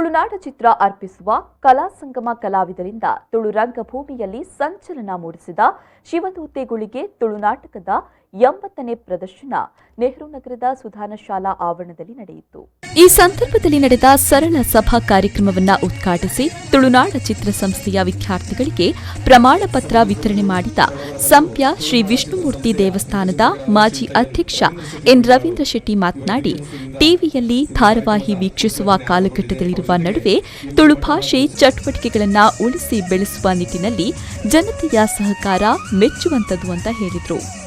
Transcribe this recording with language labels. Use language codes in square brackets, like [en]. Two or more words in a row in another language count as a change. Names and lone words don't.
[kn] ತುಳುನಾಡ ಚಿತ್ರ ಅರ್ಪಿಸುವ ಕಲಾ ಸಂಗಮ ಕಲಾವಿದರಿಂದ ತುಳು ರಂಗಭೂಮಿಯಲ್ಲಿ ಸಂಚಲನ ಮೂಡಿಸಿದ ಶಿವದೂತೆಗಳಿಗೆ ತುಳುನಾಟಕದ 80ನೇ ಪ್ರದರ್ಶನ ನೆಹರು ನಗರದ ಸುಧಾನ ಶಾಲಾ ಆವರಣದಲ್ಲಿ ನಡೆಯಿತು. ಈ ಸಂದರ್ಭದಲ್ಲಿ ನಡೆದ ಸರಳ ಸಭಾ ಕಾರ್ಯಕ್ರಮವನ್ನು ಉದ್ಘಾಟಿಸಿ ತುಳುನಾಡ ಚಿತ್ರಸಂಸ್ಥೆಯ ವಿದ್ಯಾರ್ಥಿಗಳಿಗೆ ಪ್ರಮಾಣ ಪತ್ರ ವಿತರಣೆ ಮಾಡಿದ ಸಂಪ್ಯ ಶ್ರೀ ವಿಷ್ಣುಮೂರ್ತಿ ದೇವಸ್ಥಾನದ ಮಾಜಿ ಅಧ್ಯಕ್ಷ ಎನ್ ರವೀಂದ್ರ ಶೆಟ್ಟಿ ಮಾತನಾಡಿ, ಟಿವಿಯಲ್ಲಿ ಧಾರಾವಾಹಿ ವೀಕ್ಷಿಸುವ ಕಾಲಘಟ್ಟದಲ್ಲಿರುವ ನಡುವೆ ತುಳು ಭಾಷೆ ಚಟುವಟಿಕೆಗಳನ್ನು ಉಳಿಸಿ ಬೆಳೆಸುವ ನಿಟ್ಟಿನಲ್ಲಿ ಜನತೆಯ ಸಹಕಾರ ಮೆಚ್ಚುವಂತದ್ದು ಅಂತ ಹೇಳಿದರು.